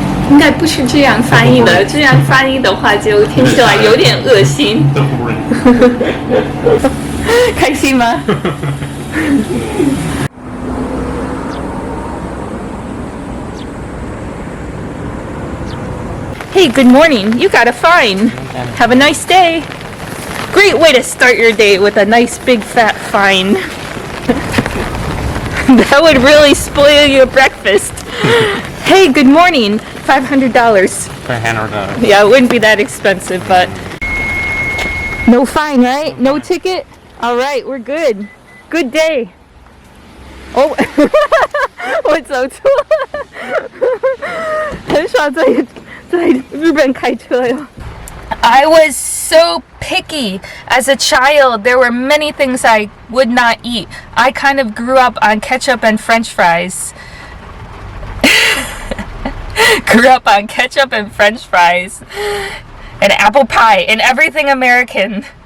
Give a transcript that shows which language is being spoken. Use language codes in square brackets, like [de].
[zh] 应该不是这样翻译的，这样翻译的话就听起来有点恶心。开心吗？ [en] Hey, good morning. You got a fine. Have a nice day. Great way to start your day with a nice big fat fine. That would really spoil your breakfast. Hey, good morning. $500. $500. Yeah, it wouldn't be that expensive, but no fine, right? No ticket? All right, we're good. Good day. [zh] Oh, 我走错了，很少在日本开车哟。 [en] I was so picky as a child. There were many things I would not eat. I kind of grew up on ketchup and French fries. Grew up on ketchup and French fries and apple pie and everything American.